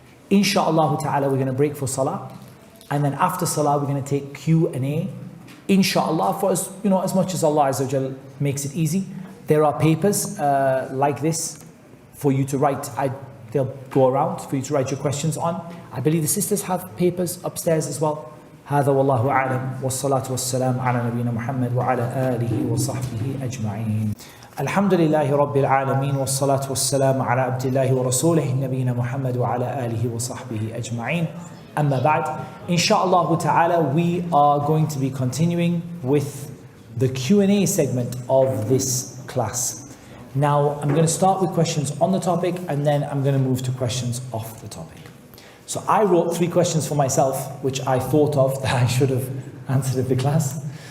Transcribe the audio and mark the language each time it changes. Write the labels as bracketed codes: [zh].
[en] Insha'Allah ta'ala, we're going to break for Salah, and then after Salah we're going to take Q&A. Insha'Allah, for as much as Allah Azza wa Jal makes it easy. There are papers like this for you to write. They'll go around for you to write your questions on. I believe the sisters have papers upstairs as well. [ar] هذا والله أعلم والصلاة والسلام على نبينا محمد وعلى آله وصحبه أجمعين. الحمد لله رب العالمين والصلاة والسلام على عبد الله ورسوله نبينا محمد وعلى آله وصحبه أجمعين. أما بعد, [en] inshallah ta'ala, we are going to be continuing with the Q&A segment of this class. Now, I'm going to start with questions on the topic, and then I'm going to move to questions off the topic. So I wrote 3 questions for myself, which I thought of that I should have answered in the class.